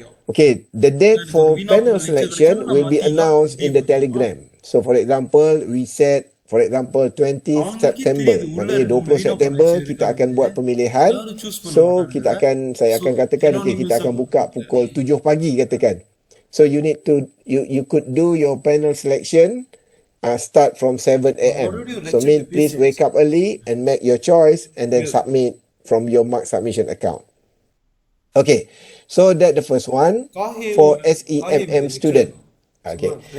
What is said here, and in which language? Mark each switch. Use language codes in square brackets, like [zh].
[en] Okay, the date for panel selection will be announced in the Telegram. So for example, we set 20th September. [ms] Maknanya 20 September kita akan buat pemilihan. So saya akan katakan okay, kita akan buka pukul 7 pagi katakan. [en] So you could do your panel selection start from 7 a.m. So please wake up early and make your choice and then submit from your mark submission account. Okay, so that's the first one for SEMM student. Okay.